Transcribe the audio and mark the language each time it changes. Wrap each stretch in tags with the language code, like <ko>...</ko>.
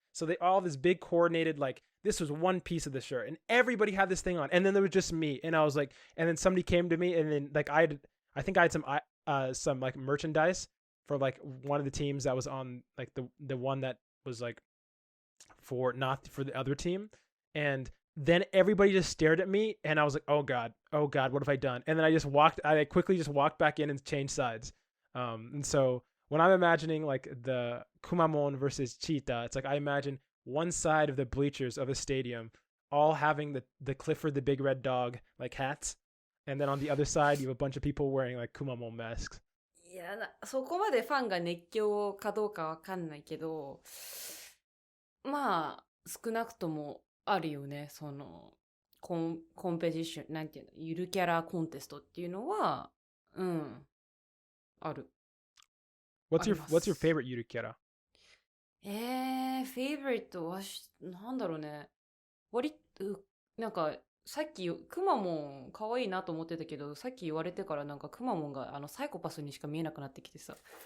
<en>So they all this big coordinated, like this was one piece of the shirt and everybody had this thing on, and then there was just me, and I was like, and then somebody came to me, and then like I think I had some like merchandise for like one of the teams that was on like the one that was like not for the other team, and then everybody just stared at me, and I was like, oh god, what have I done? And then I quickly just walked back in and changed sides. And so when I'm imagining like the Kumamon versus Cheetah, it's like I imagine one side of the bleachers of a stadium all having the Clifford the Big Red Dog like hats, and then on the other side you have a bunch of people wearing like Kumamon masks.</en> <ja>いやそこまでファンが熱狂かどうかわかんないけど、まあ少なくともあるよね。そのコンペティション、なんていうの、ゆるキャラコンテストっていうのは、ある。</ja> <en>What's your favorite ゆるキャラ？</en> <ja>フェイブリットはなんだろうね。なんかさっきくまモン可愛いなと思ってたけど、さっき言われてからなんかくまモンがサイコパスにしか見えなくなってきてさ。</ja>